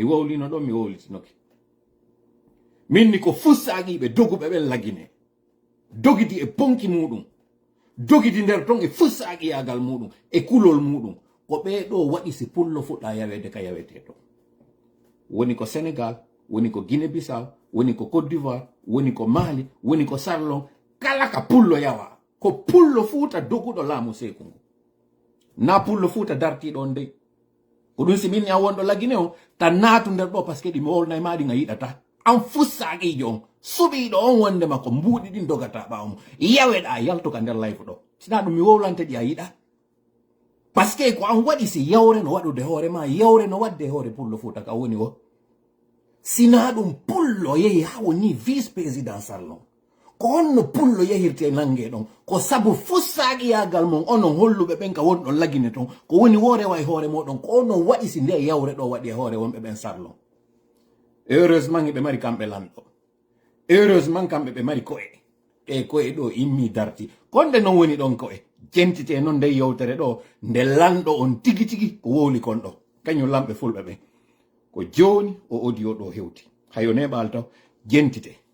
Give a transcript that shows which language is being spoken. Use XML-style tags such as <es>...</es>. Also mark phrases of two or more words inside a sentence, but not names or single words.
<ff>wowlino ɗon mi wowlitinoke minni ko fussaaqiɓe doguɓe ɓen lagine dogidi e ponki muɗum dogidi nder ton e fussaaqiyagal muɗum e kulol muɗum ko ɓeeɗo waɗi si pullo fuɗɗa yawede ka yawete to woni ko Sénégal woni ko Guinée Bissau woni ko Côte d'Ivoire woni ko Mali woni ko Sarlon kala ka pullo yawa ko pullo fuuta doguɗo laamu seeku ngu na pullo fuuta dartiɗo on dey ko ɗum si minni a wonɗo lagine on tan naatu nder ɗo</ff> <fr>par ce que</fr> <ff>ɗi mi wolnay ma ɗi a yiɗata an fussaaqijo on suɓiɗo on wondema ko mbuuɗi ɗin dogata ɓawo mum yaweɗa yaltuka nder layfu ɗo sina ɗum mi wowlante ɗi a yiɗa</ff> <fr>par ce que</fr> <ff>ko an waɗi si yawre no waɗude hoore ma yawre no wadde hoore pullo fuuta ka woni o sina ɗum pullo yehi ha woni</ff> <fr>vice président</fr> <ff>Sarlon ko honno pullo yehirte nangue ɗon ko sabu fussaaqiyagal mon onon holluɓe ɓen ka wonɗon lagine ton ko woni worewa e hoore moɗon ko onon waɗi si nde yawre ɗo waɗi e hoore wonɓe ɓen Sarlon heureusement ɓe mari kamɓe lanɗo heureusement kamɓe ɓe mari ko'e e ko'e ɗo immi darti konde non woni ɗon ko'e jentite noon nde yewtere ɗo nde lanɗo on tigi tigi ko wowli kon ɗo kañum lamɓe fulɓe ɓen ko joni o audio ɗo hewti hayo neɓal taw jentite.</ff>